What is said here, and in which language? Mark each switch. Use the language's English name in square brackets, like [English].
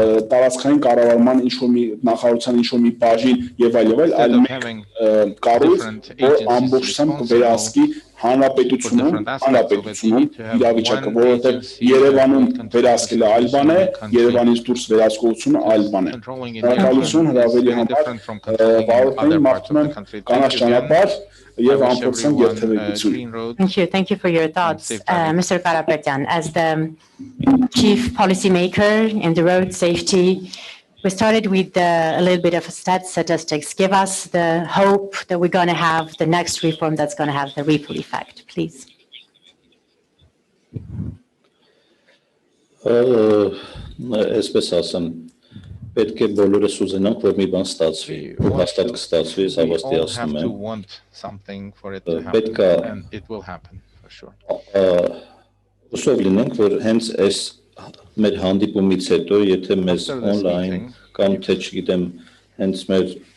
[Armenian] տարածքային կառավարման ինչ-որ մի նախարարության ինչ-որ մի բաժին եւ այլ մեկ կառույց որ ամբողջությամբ կվերահսկի հանրապետությունում իրավիճակը որովհետեւ Երևանում վերահսկելը այլ բան է Երևանից դուրս վերահսկողությունը այլ բան է շնորհակալություն հրավերի համար վարորդներին մաղթում եմ կանաչ ճանապարհ [English] Thank you for your thoughts. Mr. Karapetyan, as the chief policymaker in the road safety, we started with a little bit of statistics. Give us the hope that we're going to have the next reform that's going to have the ripple effect, please. [Armenian] Այսպես ասեմ, պետք է բոլորս ուզենանք, որ մի բան ստացվի, հաստատ կստացվի, ես հավաստիացնում եմ։ Պետք է հուսով լինենք, որ հենց այս մեր հանդիպումից հետո, եթե մեզ օնլայն կամ թե չգիտեմ, հենց մեր